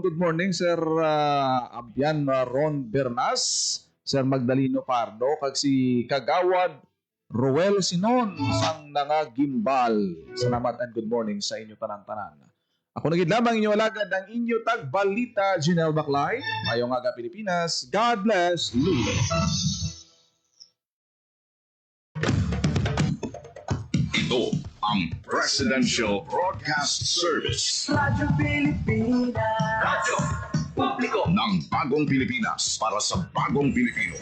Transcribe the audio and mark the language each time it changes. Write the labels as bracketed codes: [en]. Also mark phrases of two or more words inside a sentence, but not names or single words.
[en] Good morning, [hil] Sir Abyan Ron Bernas, Sir Magdaleno Pardo, kag si Kagawad Roel Sinon sang Nangagimbal. Salamat [en] and good morning [hil] sa inyo tanan-tanan. Ako nagid lamang inyo alagad ang inyo tagbalita, Janelle Baclay. Mayong aga Pilipinas. [en] God bless Lulu. [tl] Ito ang Presidential Broadcast Service Radyo Pilipinas. Radyo Publiko ng Bagong Pilipinas para sa Bagong Pilipino.